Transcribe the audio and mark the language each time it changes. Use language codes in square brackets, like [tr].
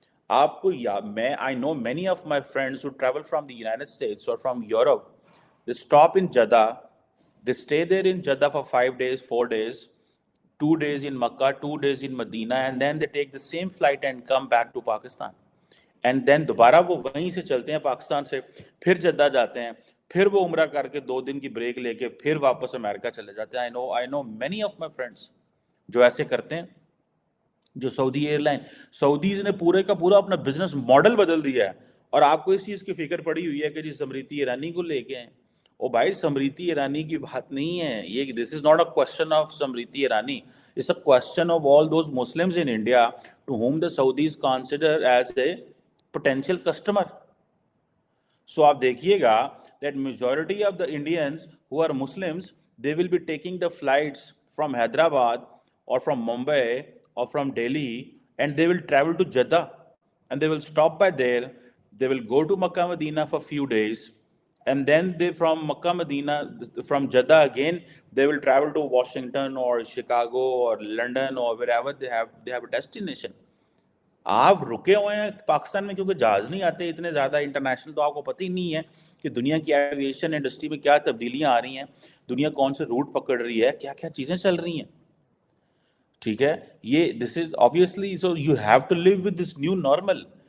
[ur] آپ کو میں [en] I know many of my friends who travel from the United States or from Europe. They stop in Jeddah. They stay there in Jeddah for 5 days, 4 days, 2 days in Makkah, 2 days in Medina, and then they take the same flight and come back to Pakistan. And then [ur] دوبارہ وہ وہیں سے چلتے ہیں پاکستان سے، پھر Jeddah جاتے ہیں، پھر وہ عمرہ کر کے 2 دن کی بریک لے کے پھر واپس امریکہ چلے جاتے ہیں. [en] I know many of my friends [ur] جو ایسے کرتے ہیں. جو سعودی ایئر لائن، سعودیز نے پورے کا پورا اپنا بزنس ماڈل بدل دیا ہے، اور آپ کو اس چیز کی فکر پڑی ہوئی ہے کہ جی سمرتی ایرانی کو لے کے ہیں. او بھائی سمرتی ایرانی کی بات نہیں ہے یہ. [en] This is not a question of Smriti Irani, it's a question of all those Muslims in India to whom the Saudis consider as a potential customer. So [ur] آپ دیکھیے گا [en] that majority of the Indians who are Muslims, they will be taking the flights from Hyderabad or from Mumbai or from Delhi, and they will travel to Jeddah, and they will stop by there. They will go to Makkah Medina for few days, and then they from Makkah Medina, from Jeddah again, they will travel to Washington or Chicago or London or wherever they have a destination. [ur] آپ رکے ہوئے ہیں پاکستان میں کیونکہ جہاز نہیں آتے اتنے زیادہ انٹرنیشنل، تو آپ کو پتہ ہی نہیں ہے کہ دنیا کی ایویشن انڈسٹری میں کیا تبدیلیاں آ رہی ہیں، دنیا کون سے روٹ پکڑ رہی ہے، کیا کیا چیزیں چل رہی ہیں. ٹھیک ہے، یہ [en] This is obviously, so you have to live with this new normal.